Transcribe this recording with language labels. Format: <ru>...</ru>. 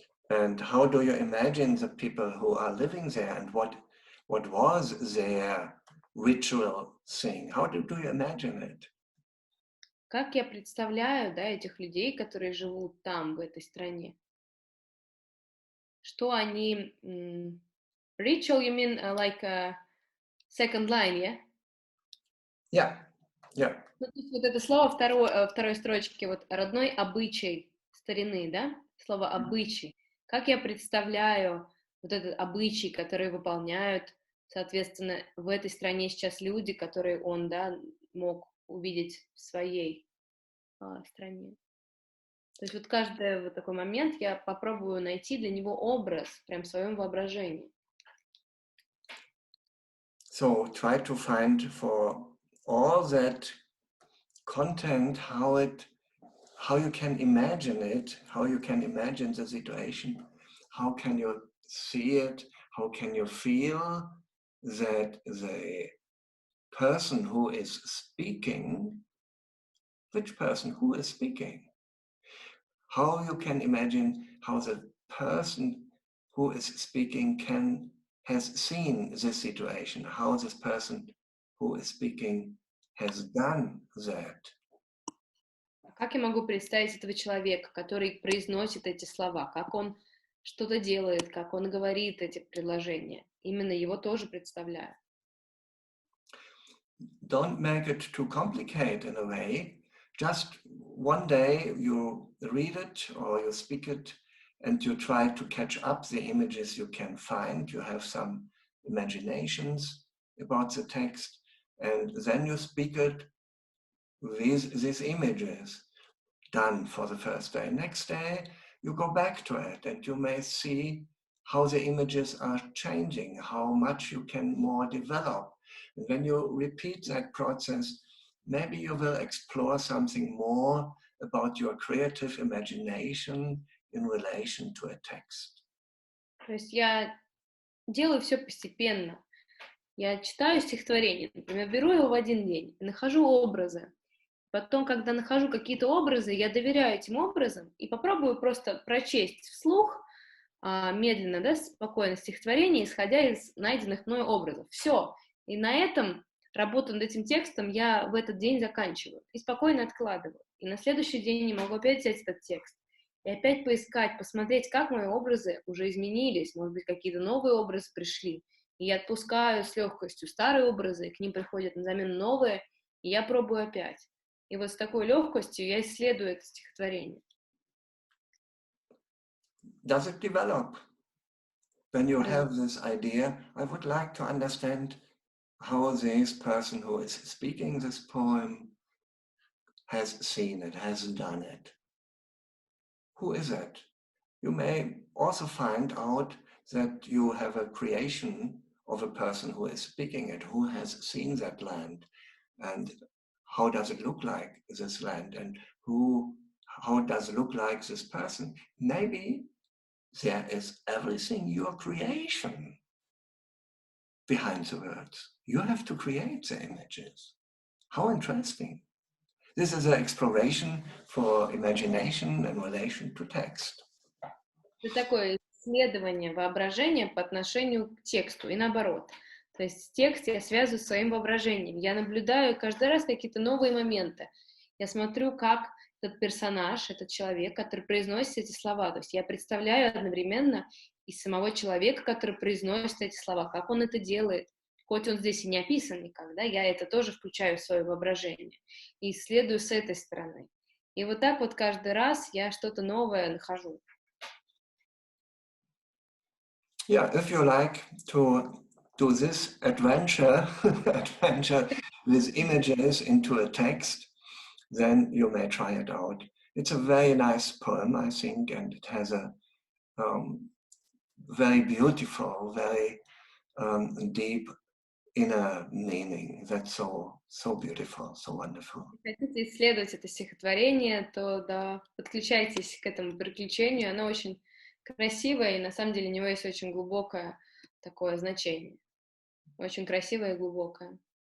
<en>And how do you imagine the people who are living there and what was their ritual thing? How do you imagine it?</en> <ru>Как я представляю, да, этих людей, которые живут там, в этой стране? Что они...</ru> <en>Ritual, you mean like a second line, yeah? Yeah.</en> <ru>Ну, то есть вот это слово второй строчки, вот родной обычай старины, да? Слово обычай. Как я представляю вот этот обычай, который выполняют, соответственно, в этой стране сейчас люди, которые он, да, мог увидеть в своей стране. То есть вот каждый вот такой момент я попробую найти для него образ прям в своем воображении.</ru> <en>So try to find for all that content how you can imagine it, how you can imagine the situation, how can you see it, how can you feel that the person who is speaking, which person who is speaking, how you can imagine how the person who is speaking has seen this situation, how this person who is speaking has done that.</en> <ru>Как я могу представить этого человека, который произносит эти слова, как он что-то делает, как он говорит эти предложения? Именно его тоже представляю.</ru> <en>Don't make it too complicated in a way. Just one day you read it or you speak it and you try to catch up the images you can find. You have some imaginations about the text and then you speak it with these images done for the first day. Next day you go back to it and you may see how the images are changing, how much you can more develop. And when you repeat that process, maybe you will explore something more about your creative imagination in relation to a text.</en> <ru>То есть я делаю все постепенно. Я читаю стихотворение, например, беру его в один день, нахожу образы. Потом, когда нахожу какие-то образы, я доверяю этим образам и попробую просто прочесть вслух, медленно, да, спокойно стихотворение, исходя из найденных мной образов. Все. И на этом работу над этим текстом я в этот день заканчиваю и спокойно откладываю. И на следующий день я могу опять взять этот текст и опять поискать, посмотреть, как мои образы уже изменились, может быть, какие-то новые образы пришли. И я отпускаю с легкостью старые образы, и к ним приходят на замену новые, и я пробую опять. И вот с такой легкостью я исследую это стихотворение.</ru> <en>Does it develop? When you have this idea, I would like to understand how this person who is speaking this poem has seen it, has done it. Who is it? You may also find out that you have a creation of a person who is speaking it, who has seen that land, and how does it look like, this land, and how does it look like this person. Maybe there is everything your creation behind the words. You have to create the images. How interesting. This is an exploration for imagination in relation to text.</en> <ru>Это такое исследование воображения по отношению к тексту и наоборот. То есть текст я связываю с своим воображением. Я наблюдаю каждый раз какие-то новые моменты. Я смотрю, как этот персонаж, этот человек, который произносит эти слова. То есть я представляю одновременно и самого человека, который произносит эти слова, как он это делает. Хоть он здесь и не описан никогда, я это тоже включаю в свое воображение и исследую с этой стороны. И вот так вот каждый раз я что-то новое нахожу.</ru> <en>Yeah, if you like to do this adventure with images into a text, then you may try it out. It's a very nice poem, I think, and it has a very beautiful, very deep inner meaning. That's so beautiful, so wonderful.</en> <ru>Если хотите исследовать это стихотворение, то да, подключайтесь к этому приключению. Оно очень красивое, и на самом деле у него есть очень глубокое такое значение. Очень красивое и глубокое.</ru>